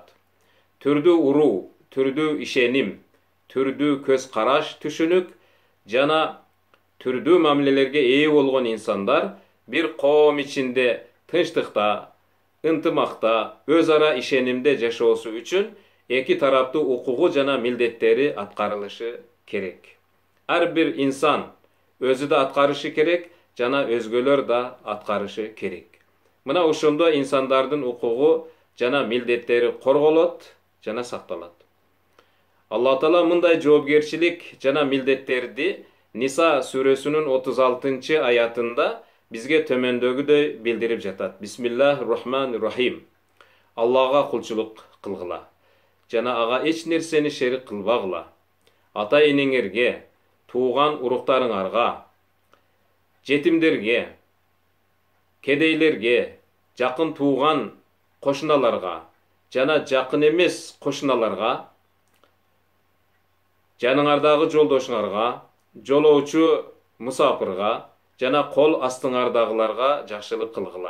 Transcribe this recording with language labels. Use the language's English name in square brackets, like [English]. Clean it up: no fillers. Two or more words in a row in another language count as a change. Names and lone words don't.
[Kyrgyz] Türdүү uru, türdүү işenim, türdүү köz karaş tüşünük, jana türdүү mamilelerge ee bolgon insanlar bir koğum içinde tınçtıkta, ıntımakta, özara işenimde jaşoosу üçün эки тараптуу укугу жана милдеттери аткарылышы керек. Ар бир инсан өзү да аткарышы керек, жана өзгөлөр да аткарышы керек. Мына ошондо инсандардын укугу жана милдеттери корголот жана сакталат. Алла Таала мындай жоопкерчилик жана милдеттерди Ниса сүрөсүнүн 36 аятында бизге төмөндөгүдөй билдирип жатат. [Arabic] بسم الله الرحمن الرحيم. [Kyrgyz] Аллага кулчулук кылгыла жана ага эч нерсени шерик кылбагыла. Ата-энеңерге, тууган уруктарыңарга, жетимдерге, кедейлерге, жакын тууган кошуналарга жана жакын эмес кошуналарга, жаныңардагы жолдошуңарга, жолоочу мусапырга жана кол астыңардагыларга жакшылык кылгыла.